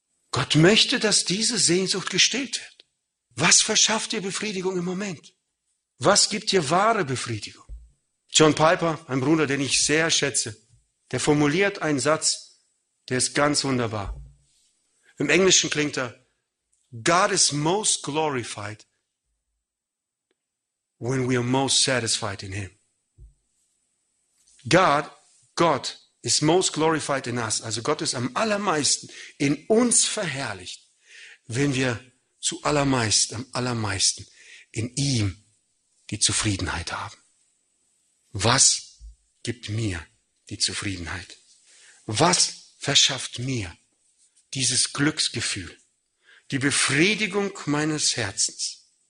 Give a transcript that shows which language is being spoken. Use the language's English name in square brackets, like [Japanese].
[German] Gott möchte, dass diese Sehnsucht gestillt wird. Was verschafft dir Befriedigung im Moment? Was gibt dir wahre Befriedigung? John Piper, ein Bruder, den ich sehr schätze, der formuliert einen Satz, der ist ganz wunderbar. Im Englischen klingt er, [English] God is most glorified when we are most satisfied in him. Gott is most glorified in us. [German] Also Gott ist am allermeisten in uns verherrlicht, wenn wir zu allermeist, am allermeisten in ihm die Zufriedenheit haben. Was gibt mir die Zufriedenheit? Was verschafft mir dieses Glücksgefühl, die Befriedigung meines Herzens?